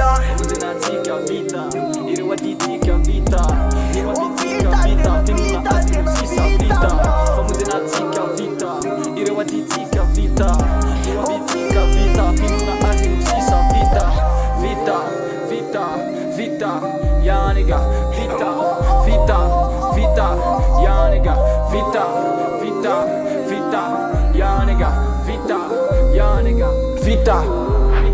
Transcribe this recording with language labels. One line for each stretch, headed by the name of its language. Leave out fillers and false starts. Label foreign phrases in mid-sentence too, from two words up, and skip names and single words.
Malagasy: Famonjenatsika vita Ireo aditsika vita Nio avitsika vita Finona azy no sisa vita Famonjenatsika vita Ireo aditsika vita Nio avitsika vita Finona azy no sisa vita Vita, vita, vita
English: Ya nigga,
Malagasy: vita, vita, vita
English: Ya nigga,
Malagasy: vita, vita, vita
English: Ya nigga,
Malagasy: vita,
English: ya nigga,
Malagasy: vita